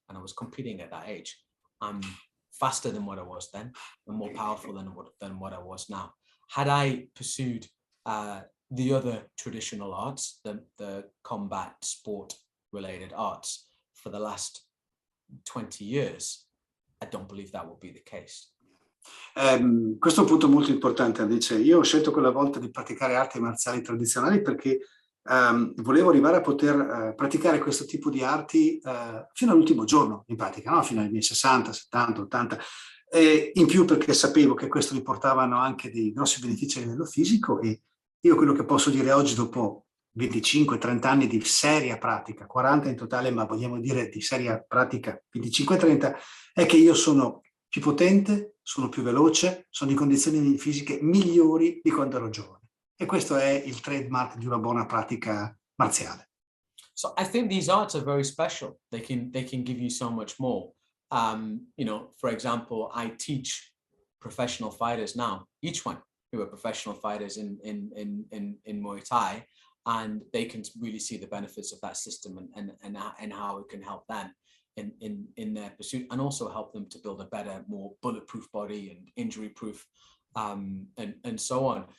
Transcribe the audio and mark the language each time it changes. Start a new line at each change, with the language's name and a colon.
English: And I was competing at that age. I'm faster than what I was then, and more powerful than what I was now. Had I pursued the other traditional arts, the combat sport related arts, for the last 20 years, I don't believe that would be the case.
Italian: Questo è un punto molto importante. Dice, io ho scelto quella volta di praticare arti marziali tradizionali perché volevo arrivare a poter praticare questo tipo di arti fino all'ultimo giorno, in pratica, no? Fino ai miei 60, 70, 80. E in più perché sapevo che questo mi portavano anche dei grossi benefici a livello fisico, e io quello che posso dire oggi, dopo 25-30 anni di seria pratica, 40 in totale, ma vogliamo dire di seria pratica 25-30, è che io sono più potente, sono più veloce, sono in condizioni fisiche migliori di quando ero giovane. E questo è il trademark di una buona pratica marziale.
English: So I think these arts are very special. They can give you so much more. For example, I teach professional fighters now, each one who are professional fighters in Muay Thai, and they can really see the benefits of that system and how it can help them in their pursuit, and also help them to build a better, more bulletproof body and injury-proof, and so on.